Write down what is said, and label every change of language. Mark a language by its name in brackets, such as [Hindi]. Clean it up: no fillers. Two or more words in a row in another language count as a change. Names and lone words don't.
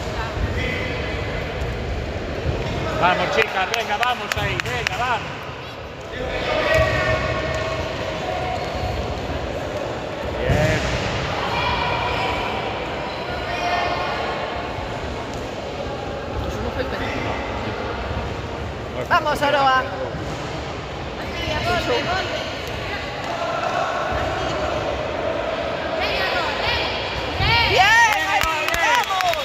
[Spanish] Vamos, chicas, venga, vamos ahí, venga, vamos. Bien. [Galician] Eso non foi ben. [Spanish] Vamos, Aroa. [Galician] Tía, volve, volve. Veña, Aroa, ven. Ven. [Spanish] ¡Bien! Bien, ¡Ahí! Aroa, bien. ¡Vamos!